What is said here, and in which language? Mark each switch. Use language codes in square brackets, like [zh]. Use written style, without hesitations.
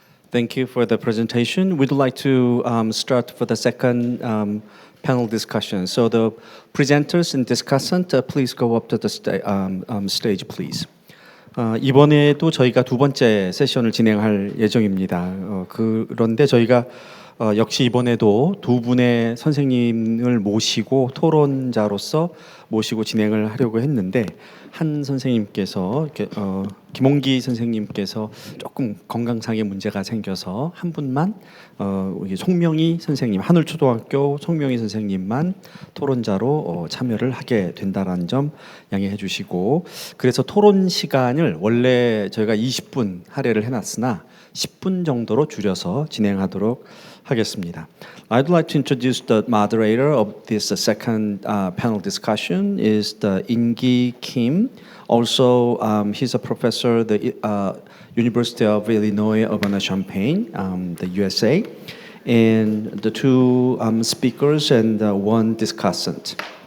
[en] Thank you for the presentation. We'd like to start for the second panel discussion. So the presenters and discussant, please go up to the stage, please. [ko] 이번에도 저희가 두 번째 세션을 진행할 예정입니다. 그런데 저희가 역시 이번에도 두 분의 선생님을 모시고 토론자로서 모시고 진행을 하려고 했는데 한 선생님께서 김홍기 선생님께서 조금 건강상의 문제가 생겨서 한 분만 송명희 선생님, 하늘초등학교 송명희 선생님만 토론자로 참여를 하게 된다는 점 양해해 주시고, 그래서 토론 시간을 원래 저희가 20분 할애를 해놨으나 10분 정도로 줄여서 진행하도록 하겠습니다. [en] I'd like to introduce the moderator of this second panel discussion is the In-gi Kim. Also, he's a professor at the University of Illinois Urbana-Champaign, the USA, and the two speakers and one discussant.